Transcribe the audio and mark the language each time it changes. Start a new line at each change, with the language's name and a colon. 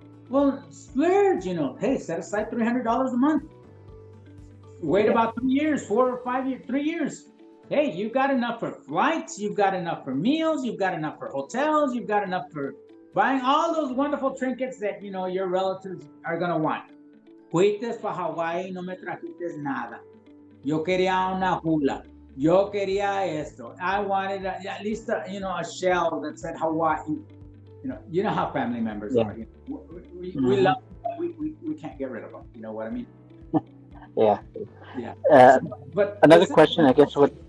English: Well, splurge. Hey, set aside $300 a month. Wait about 3 years, 4 or 5 years, 3 years. Hey, you've got enough for flights, you've got enough for meals, you've got enough for hotels, you've got enough for buying all those wonderful trinkets that your relatives are gonna want.
Spanish: Fuiste para Hawaii, no me trajiste nada. Yo quería una hula. Yo quería esto.
English: I wanted at least a shell that said Hawaii. You know how family members are. We love them, we can't get rid of them. You know what I mean? Yeah. But another question, I guess, what